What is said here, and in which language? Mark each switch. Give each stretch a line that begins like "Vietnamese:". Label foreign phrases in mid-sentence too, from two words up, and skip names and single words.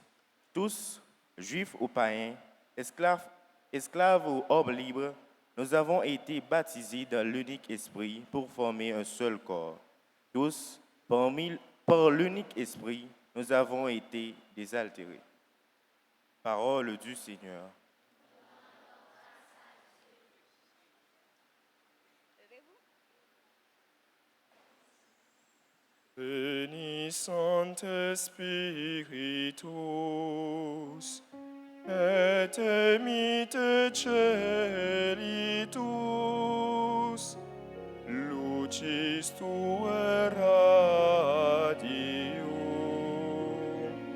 French: Tous, juifs ou païens, esclaves ou hommes libres, nous avons été baptisés dans l'unique esprit pour former un seul corps. Tous, par l'unique esprit, nous avons été désaltérés. Parole du Seigneur.
Latin: Veni Sancte Spiritus, et emite celitus, lucis Tuae radium.